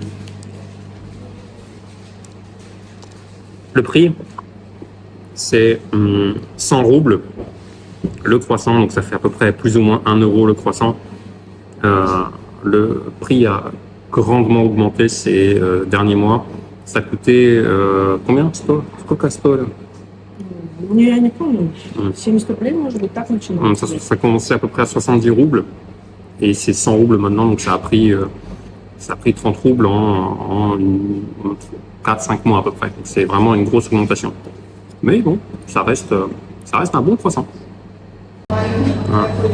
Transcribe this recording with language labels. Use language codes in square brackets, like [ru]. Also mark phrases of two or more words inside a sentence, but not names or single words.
[fr] Le prix, c'est 100 roubles le croissant, donc ça fait à peu près plus ou moins 1 euro le croissant. Le prix a grandement augmenté ces derniers mois. Ça coûtait combien? [ru] Сколько стоило? Я не помню. 70 рублей, может быть, так начиналось. [fr] Ça commençait à peu près à 70 roubles et c'est 100 roubles maintenant, donc ça a pris 30 roubles en 4-5 mois à peu près. C'est vraiment une grosse augmentation. Mais bon, ça reste un bon croissant. Voilà.